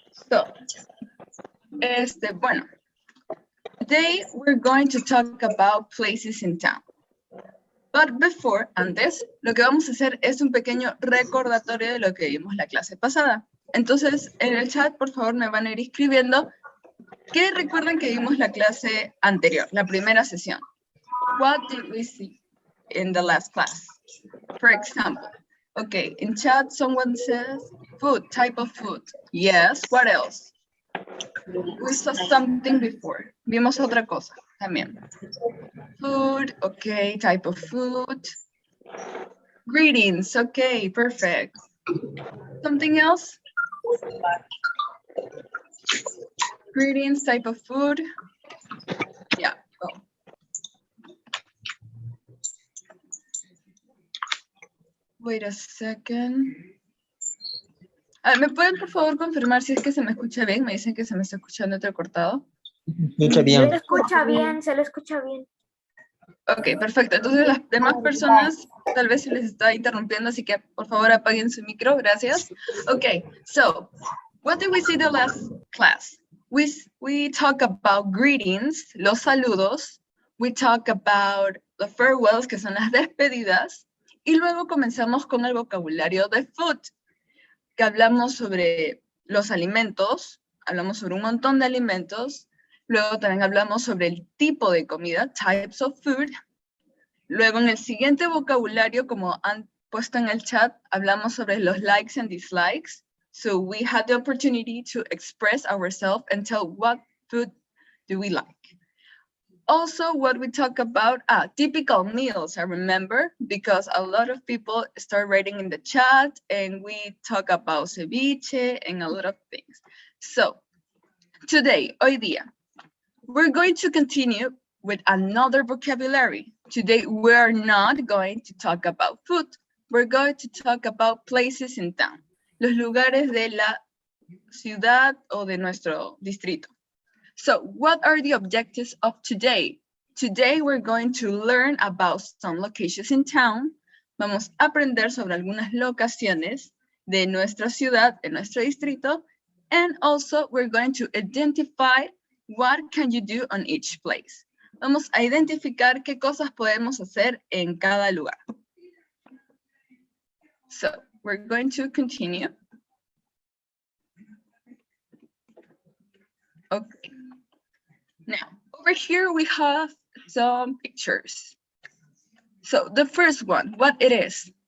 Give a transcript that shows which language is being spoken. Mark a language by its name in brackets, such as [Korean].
[English] So, bueno, today we're going to talk about places in town. But before, [Spanish] antes, lo que vamos a hacer es un pequeño recordatorio de lo que vimos la clase pasada. Entonces, en el chat, por favor, me van a ir escribiendo ¿qué recuerdan que vimos la clase anterior, la primera sesión? [English] What did we see in the last class? For example, okay, in chat someone says food, type of food. Yes, what else? We saw something before. [Spanish] Vimos otra cosa también. [English] Food, okay, type of food. Greetings, okay, perfect. Something else? Greetings, type of food. Yeah. Oh. Wait a second. [Spanish] ¿Me pueden por favor confirmar si es que se me escucha bien? Me dicen que se me está escuchando entrecortado. Escucha bien. Se le escucha bien, se le escucha bien. Ok, perfecto. Entonces las demás personas tal vez se les está interrumpiendo, así que por favor apaguen su micro, gracias. [English] Ok, so, what did we see the last class? We talk about greetings, [Spanish] los saludos. [English] We talk about the farewells, [Spanish] que son las despedidas. Y luego comenzamos con el vocabulario de food, que hablamos sobre los alimentos, hablamos sobre un montón de alimentos. Luego también hablamos sobre el tipo de comida, [English] types of food. [Spanish] Luego en el siguiente vocabulario, como han puesto en el chat, hablamos sobre los [English] likes and dislikes. So we had the opportunity to express ourselves and tell what food do we like. Also, what we talk about, typical meals, I remember, because a lot of people start writing in the chat and we talk about ceviche and a lot of things. So today, [Spanish] hoy día, [English] we're going to continue with another vocabulary. Today, we're not going to talk about food. We're going to talk about places in town. [Spanish] Los lugares de la ciudad o de nuestro distrito. [English] So, what are the objectives of today? Today, we're going to learn about some locations in town. [Spanish] Vamos a aprender sobre algunas locaciones de nuestra ciudad, de nuestro distrito. [English] And also, we're going to identify what can you do on each place. [Spanish] Vamos a identificar qué cosas podemos hacer en cada lugar. [English] So, we're going to continue. Okay. Now, over here we have some pictures. So, the first one, what it is?